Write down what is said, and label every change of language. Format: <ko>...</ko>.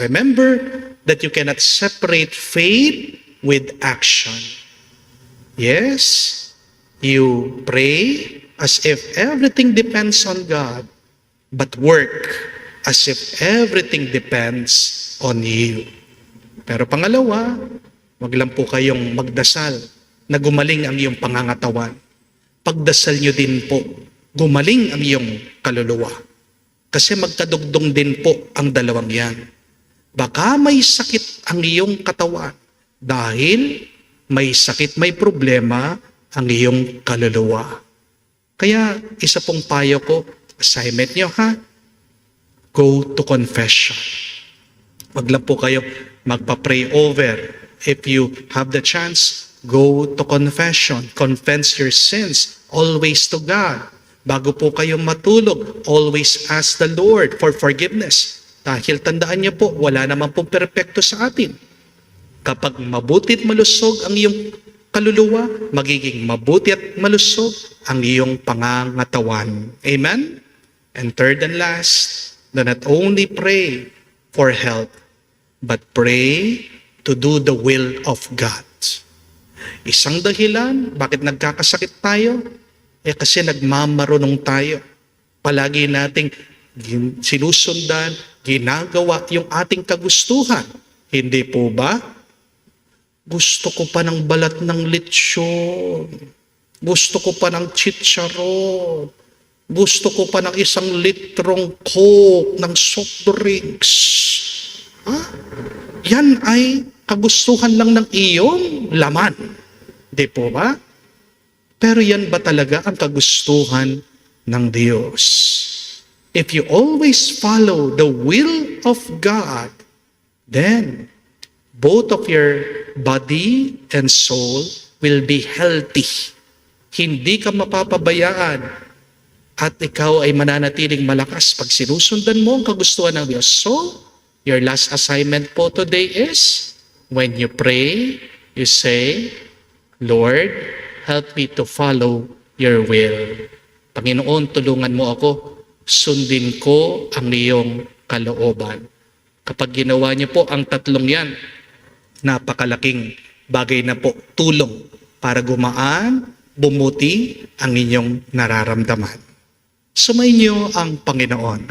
<en>Remember that you cannot separate faith with action. Yes, you pray as if everything depends on God, but work as if everything depends on you.</en> <tl>Pero pangalawa, wag lang po kayong magdasal na gumaling ang iyong pangangatawan. Pagdasal nyo din po, gumaling ang iyong kaluluwa. Kasi magkadugdong din po ang dalawang yan. Baka may sakit ang iyong katawan dahil may sakit, may problema ang iyong kaluluwa. Kaya isa pong payo ko, assignment nyo ha,</tl> <en>go to confession.</en> <tl>Wag lang po kayo magpa-pray over.</tl> <en>If you have the chance, go to confession. Confess your sins always to God.</en> <tl>Bago po kayo matulog,</tl> <en>always ask the Lord for forgiveness.</en> <tl>Dahil tandaan niyo po, wala naman pong perpekto sa atin. Kapag mabuti at malusog ang iyong kaluluwa, magiging mabuti at malusog ang iyong pangangatawan. Amen?</tl> <en>And third and last, do not only pray for help, but pray to do the will of God.</en> <tl>Isang dahilan, bakit nagkakasakit tayo? Kasi nagmamarunong tayo. Palagi nating sinusundan, ginagawa yung ating kagustuhan. Hindi po ba? Gusto ko pa ng balat ng lechon. Gusto ko pa ng chicharon. Gusto ko pa ng 1 litrong Coke, ng soft drinks. Yan ay kagustuhan lang ng iyong laman. Di po ba? Pero yan ba talaga ang kagustuhan ng Diyos?</tl> <en>If you always follow the will of God, then both of your body and soul will be healthy.</en> <tl>Hindi ka mapapabayaan at ikaw ay mananatiling malakas pag sinusundan mo ang kagustuhan ng Diyos.</tl> <en>So, your last assignment po today is, when you pray, you say, Lord, help me to follow your will.</en> <tl>Panginoon, tulungan mo ako, sundin ko ang iyong kalooban. Kapag ginawa niyo po ang tatlong yan, napakalaking bagay na po, tulong para gumaan bumuti ang inyong nararamdaman. Sumainyo ang Panginoon.</tl>